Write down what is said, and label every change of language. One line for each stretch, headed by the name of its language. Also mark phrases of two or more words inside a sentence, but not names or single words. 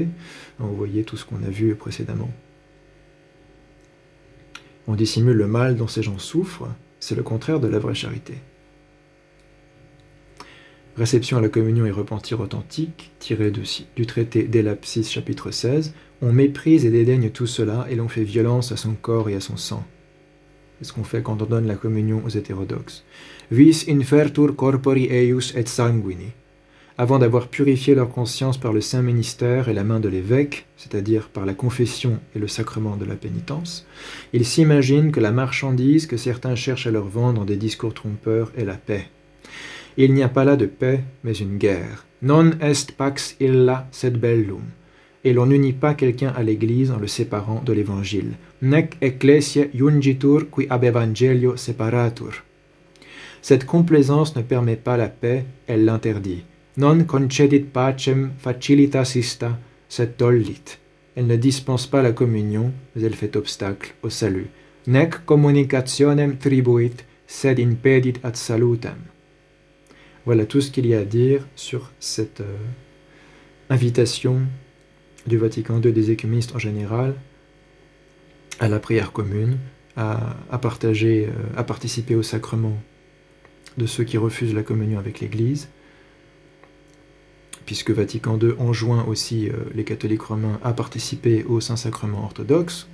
French: Vous voyez tout ce qu'on a vu précédemment. On dissimule le mal dont ces gens souffrent, c'est le contraire de la vraie charité. Réception à la communion et repentir authentique, tiré du traité d'Élapsis, chapitre 16, on méprise et dédaigne tout cela et l'on fait violence à son corps et à son sang. C'est ce qu'on fait quand on donne la communion aux hétérodoxes.
Latin: Vis infertur corpori eius et sanguini.
French: Avant d'avoir purifié leur conscience par le saint ministère et la main de l'évêque, c'est-à-dire par la confession et le sacrement de la pénitence, ils s'imaginent que la marchandise que certains cherchent à leur vendre en des discours trompeurs est la paix. Il n'y a pas là de paix, mais une guerre.
Latin: Non est pax illa sed bellum.
French: et l'on n'unit pas quelqu'un à l'Église en le séparant de l'Évangile.
Latin: Nec ecclesia jungitur qui ab evangelio separatur.
French: Cette complaisance ne permet pas la paix, elle l'interdit.
Latin: Non concedit pacem facilitas ista, sed tollit.
French: Elle ne dispense pas la communion, mais elle fait obstacle au salut.
Latin: Nec communicationem tribuit, sed impedit ad salutem.
French: Voilà tout ce qu'il y a à dire sur cette invitation du Vatican II des écuménistes en général à la prière commune, à partager, à participer au sacrement de ceux qui refusent la communion avec l'Église, puisque Vatican II enjoint aussi les catholiques romains à participer au Saint-Sacrement orthodoxe.